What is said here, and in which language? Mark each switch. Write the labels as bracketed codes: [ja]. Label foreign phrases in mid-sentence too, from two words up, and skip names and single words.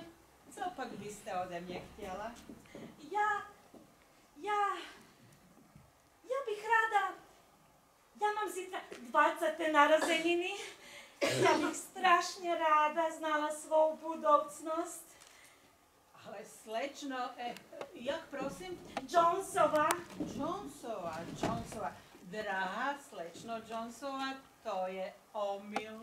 [cs] Co pak byste ode mě chtěla? [hr] Ja bih rada, [cs] ja mám zítra 20. [hr] narozeniny, ja bih strašne rada znala [cs] svou budoucnost. Ale slečno, jak prosím? Jonesova. Jonesova. Drahá slečno Jonesova, to je omyl.